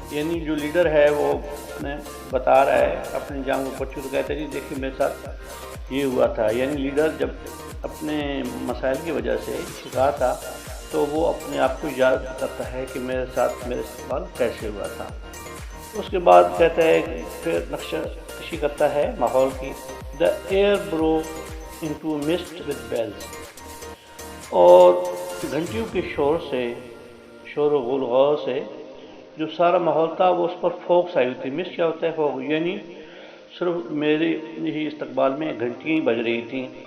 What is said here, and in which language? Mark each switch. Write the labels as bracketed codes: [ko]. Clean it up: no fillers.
[ur] یعنی جو لیڈر ہے وہ بتا رہا ہے اپنے جاموں بچوں کو، کہتا ہے جی دیکھیے میرے ساتھ یہ ہوا تھا. یعنی لیڈر جب اپنے مسائل کی وجہ سے شکار تھا تو وہ اپنے آپ کو یاد کرتا ہے کہ میرے ساتھ میرے استقبال کیسے ہوا تھا. اس کے بعد کہتا ہے کہ پھر نقشہ کشی کرتا ہے ماحول کی. [en] The air broke into mist with bells. [ur] اور گھنٹیوں کے شور و غلغال سے جو سارا ماحول تھا وہ اس پر فوکس آئی ہوئی تھی. مسٹ کیا ہوتا ہے؟ فوک، یعنی صرف میرے ہی استقبال میں گھنٹیاں ہی بج رہی تھیں.